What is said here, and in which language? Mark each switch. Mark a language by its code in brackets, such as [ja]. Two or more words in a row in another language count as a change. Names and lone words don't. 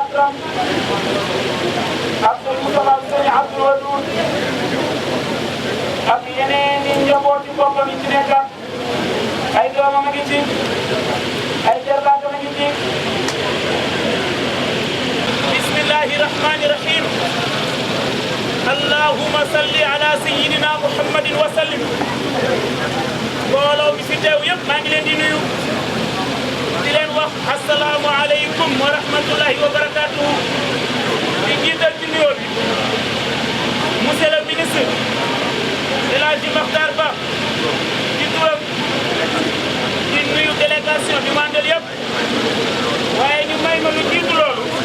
[wo] Sam ak sëñ Moustapha sëñ Abdou Wadoud ak yeneen i njabooti boppam yi ci nekkal ay doomam a ngi ci ay jarbaatam a ngi ci [ar] بسم الله الرحمن الرحيم اللهم صل على سيدنا محمد وسلم [wo] mbooloo mi fi teew yëpp maa ngi leen di nuyu di leen wax [ar] السلام عليكم ورحمة الله وبركاته [wo] di jiital ci nuyoo bi [fr] monsieur le ministre [wo] El Hadji Makhtar Ba ci turam di nuyu délégation bi mu àndal yëpp waaye ñu may ma lu jiitu loolu